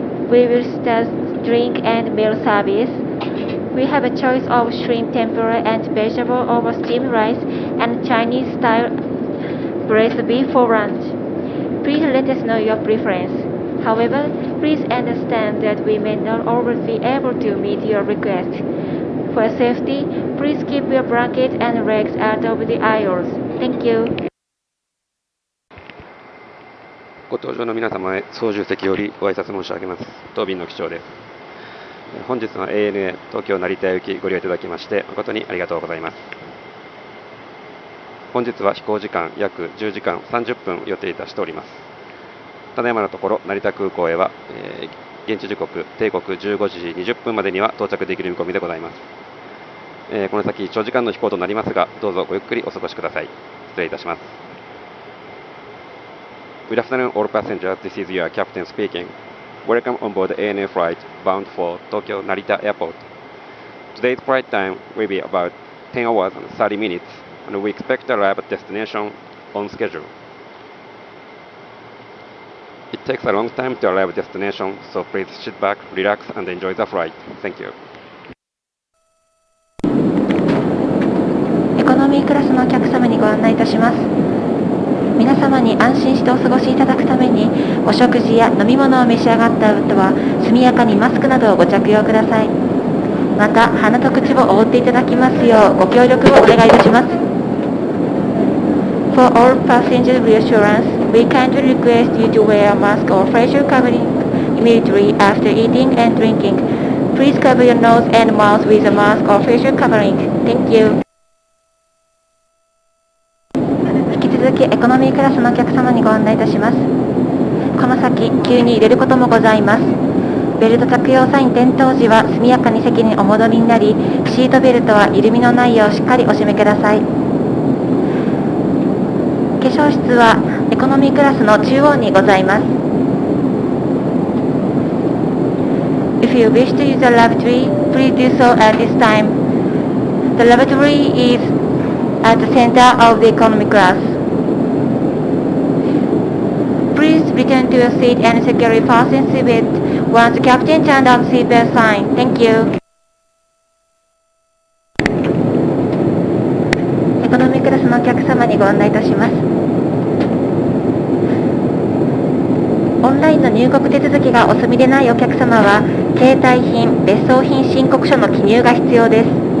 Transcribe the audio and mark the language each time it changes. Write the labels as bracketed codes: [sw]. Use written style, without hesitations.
[en] We will start drink and meal service. We have a choice of shrimp tempura and vegetable over steamed rice and Chinese style braised beef for lunch. Please let us know your preference. However, please understand that we may not always be able to meet your request. For safety, please keep your blanket and legs out of the aisles. Thank you. [ja] ご搭乗の皆様へ操縦席よりご挨拶申し上げます。当便の機長です。本日の ANA 東京成田行きご利用いただきまして誠にありがとうございます。本日は飛行時間約10時間30分予定いたしております。ただいまのところ成田空港へは、現地時刻定刻15時20分までには到着できる見込みでございます。この先長時間の飛行となりますが、どうぞごゆっくりお過ごしください。失礼いたします。 [en] Good afternoon, all passengers. This is your captain speaking. Welcome on board the ANA flight bound for Tokyo Narita Airport. Today's flight time will be about 10 hours and 30 minutes, and we expect to arrive at destination on schedule. It takes a long time to arrive at destination, so please sit back, relax, and enjoy the flight. Thank you. [ja] エコノミークラスのお客様にご案内いたします。皆様に安心してお過ごしいただくために、お食事や飲み物を召し上がった後は速やかにマスクなどをご着用ください。また鼻と口を覆っていただきますようご協力をお願いいたします。 [en] For all passengers reassurance, we kindly request you to wear a mask or facial covering immediately after eating and drinking. Please cover your nose and mouth with a mask or facial covering. Thank you. [ja] ミークラスのお客様にご案内いたします。この先、急に揺れることもございます。ベルト着用サイン点灯時は速やかに席にお戻りになり、シートベルトは緩みのないようしっかりお締めください。化粧室はエコノミークラスの中央にございます。 [en] If you wish to use the lavatory, please do so at this time. The lavatory is at the center of the economy class. Please return to your seat and securely fasten seatbelt once the captain turned on the seatbelt sign. Thank you. [ja] エコノミークラスのお客様にご案内いたします。オンラインの入国手続きがお済みでないお客様は、携帯品・別装品申告書の記入が必要です。